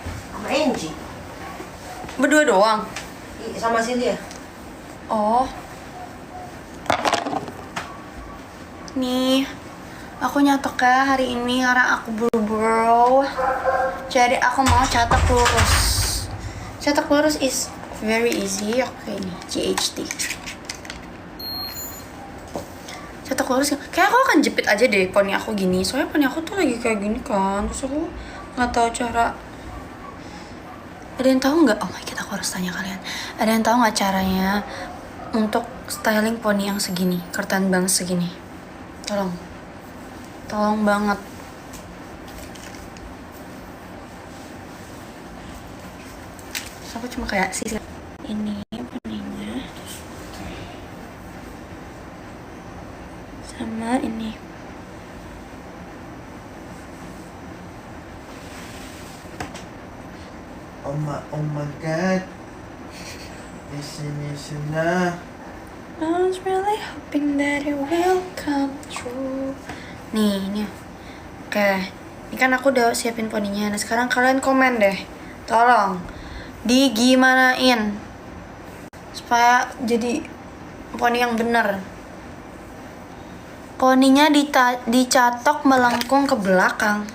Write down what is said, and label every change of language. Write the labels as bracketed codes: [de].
[id] Sama Angie. Berdua doang? Sama Celia. Oh. Nih, aku nyatok ya hari ini karena aku buru-buru. Jadi aku mau catak lurus. Catak lurus [en] is very easy. [id] Oke nih, GHD. Catak lurus, kayak aku akan jepit aja deh poni aku gini. Soalnya poni aku tuh lagi kayak gini kan. Terus aku nggak tahu cara. Ada yang tahu nggak? [en] Oh my god, [id] aku harus tanya kalian. Ada yang tahu nggak caranya untuk styling poni yang segini, curtain banget segini? Tolong banget. Terus aku cuma kayak sisi ini poninya sama ini. [en] Oh my god. Listen na. I was really hoping that it will come true. [id] Nih, ini. Oke. Ini kan aku udah siapin poninya. Nah, sekarang kalian komen deh. Tolong digimanain supaya jadi poni yang bener. Poninya dicatok melengkung ke belakang.